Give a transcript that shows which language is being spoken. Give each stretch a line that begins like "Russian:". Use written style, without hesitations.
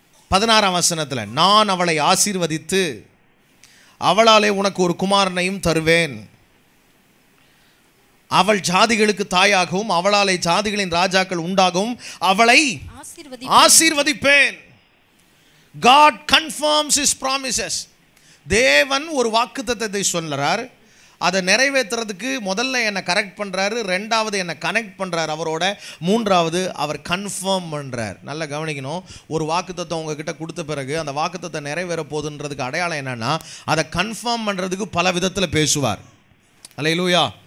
Tamil: 16ஆம் வசனத்தில், நான் அவளை ஆசீர்வதித்து அவளாலே உனக்கு ஒரு குமாரனையும் தருவேன். அவள் ஜாதிகளுக்கு தாயாகவும் அவளாலே ஜாதிகளின் ராஜாக்கள் உண்டாகவும் அவளை ஆசீர்வதிப்பேன்.
English: God confirms his promises.
Tamil: தேவன் ஒரு வாக்குத்தத்தத்தை சொல்றார். அதை நிறைவேற்றுறதுக்கு முதல்ல என்னை கரெக்ட் பண்ணுறாரு, ரெண்டாவது என்னை கனெக்ட் பண்ணுறாரு அவரோட, மூன்றாவது அவர் கன்ஃபார்ம் பண்ணுறார். நல்லா கவனிக்கணும். ஒரு வாக்குத்தத்தம் உங்ககிட்ட கொடுத்த பிறகு அந்த வாக்குத்தத்தை நிறைவேற போகுதுன்றதுக்கு அடையாளம் என்னென்னா, அதை கன்ஃபார்ம் பண்ணுறதுக்கு பல விதத்தில் பேசுவார். அல்லேலூயா.